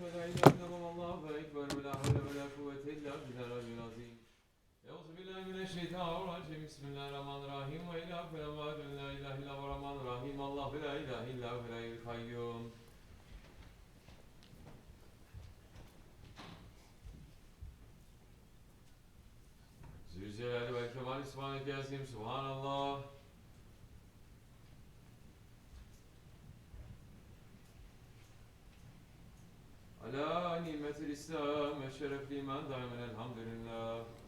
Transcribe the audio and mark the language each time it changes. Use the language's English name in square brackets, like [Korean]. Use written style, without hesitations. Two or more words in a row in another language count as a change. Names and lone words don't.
[Arabic] إله إلا الله والله أكبر ولا حول ولا قوة إلا بالله العلي العظيم. أعوذ بالله من الشيطان الرجيم. بسم الله الرحمن الرحيم. وإله فلا لا إله إلا هو الرحمن الرحيم. الله لا إله إلا هو الحي القيوم. [Turkish] Zülcelal ve Kemal İsmail Kâsim. Subhanallah. [Arabic] على نعمة [Turkish] İslam ve şerefli iman daimen elhamdülillah.